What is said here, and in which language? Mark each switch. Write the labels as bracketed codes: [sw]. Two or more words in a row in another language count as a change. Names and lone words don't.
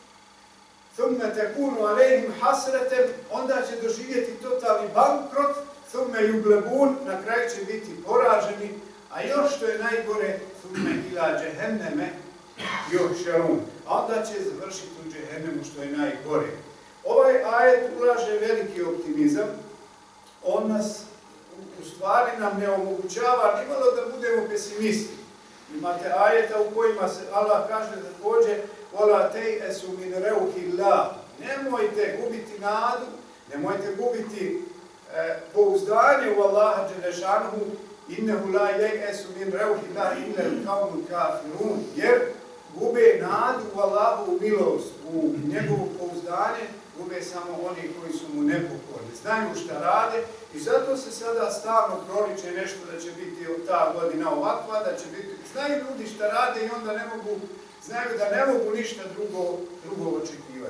[ar] ثم تكون عليهم حسرة, [bs] onda će doživjeti totalni bankrot, [ar] ثم يغلبون, [bs] na kraju će biti poraženi, a još što je najgore, [ar] ثم إلى جهنم يحشرون, [bs] a onda će završiti u džehennemu što je najgore. Ovaj ajet ulaže veliki optimizam, on nas u stvari nam ne omogućava nimalo da budemo pesimisti. Imate ajeta u kojima se Allah kaže također [ar] وَلَا تَيْأَسُ مِنْ رَوْحِ اللَّهِ. [bs] Nemojte gubiti nadu, nemojte gubiti pouzdanje u Allaha dželešanuhu, [ar] إنه لا ييأس من روح الله إلا القوم الكافرون, [bs] jer gube nadu u Allahovu milost, u njegovo pouzdanje, gube samo oni koji su mu nepokorni. Znaju šta rade i zato se sada stalno proriče nešto da će biti ta godina ovakva, da će biti. Znaju ljudi šta rade i onda ne mogu, znaju da ne mogu ništa drugo očekivati.